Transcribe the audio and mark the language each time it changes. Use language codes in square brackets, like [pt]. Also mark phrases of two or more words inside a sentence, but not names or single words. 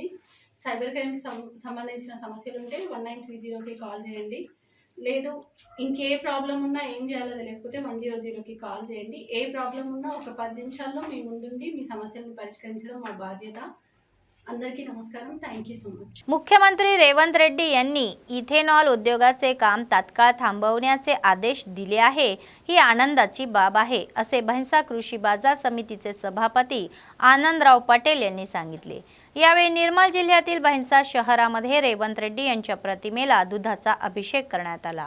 [en] cyber crimeకి [te] సంబంధించిన సమస్యలు ఉంటే 1930కి కాల్ చేయండి. లేదు ఇంకే ప్రాబ్లం ఉన్నా ఏం చేయాలో తెలియకపోతే 100కి కాల్ చేయండి. ఏ ప్రాబ్లం ఉన్నా ఒక 10 నిమిషాల్లో మీ ముందుండి మీ సమస్యలను పరిష్కరించడం మా బాధ్యత. అందరికీ నమస్కారం. [en] thank you so much. [mr] मुख्यमंत्री रेवंत रेड्डी यांनी इथेनॉल उद्योगाचे काम तात्काळ थांबवण्याचे आदेश दिले आहे. ही आनंदाची बाब आहे असे भैंसा कृषी बाजार समितीचे सभापती आनंदराव पटेल यांनी सांगितले. यावेळी निर्मल जिल्ह्यातील भैंसा शहरामध्ये रेवंत रेड्डी यांच्या प्रतिमेला दुधाचा अभिषेक करण्यात आला.